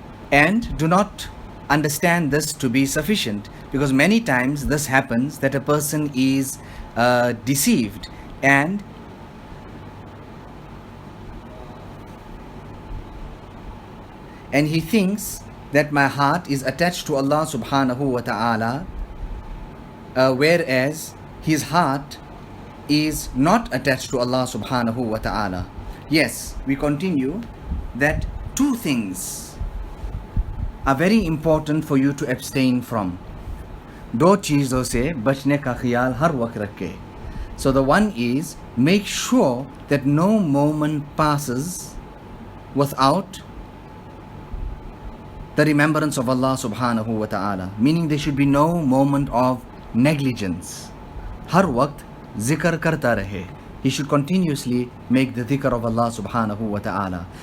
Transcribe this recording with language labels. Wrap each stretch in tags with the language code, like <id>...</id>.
<en>And do not understand this to be sufficient, because many times this happens that a person is deceived and he thinks that my heart is attached to Allah subhanahu wa ta'ala, whereas his heart is not attached to Allah subhanahu wa ta'ala. Yes, we continue that two things are very important for you to abstain from.</en> <hi>दो चीज़ों से बचने का ख्याल हर वक्त रखें.</hi> <en>So the one is, make sure that no moment passes without the remembrance of Allah subhanahu wa ta'ala, meaning there should be no moment of negligence.</en> <hi>Har waqt zikr karta rahe.</hi> <en>He should continuously make the dhikr of Allah subhanahu wa ta'ala.</en>